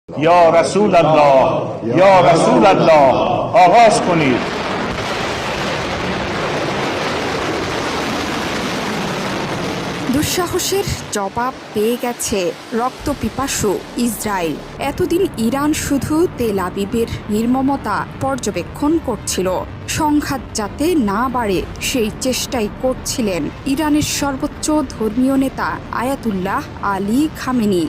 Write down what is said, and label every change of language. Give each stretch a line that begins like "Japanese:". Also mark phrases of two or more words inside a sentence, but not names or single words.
Arabic: یا رسول الله یا رسول الله
Persian: آغاز کنید.
Bangla: দুঃসাহসের জবাব পেয়ে গেছে রক্তপিপাসু ইসরায়েল। এতদিন ইরান শুধু তেল আবিবের নির্মমতা পর্যবেক্ষণ করছিল, সংঘাত যাতে না বাড়ে সেই চেষ্টাই করছিলেন ইরানের সর্বোচ্চ ধর্মীয় নেতা আয়াতুল্লাহ আলী খামেনি।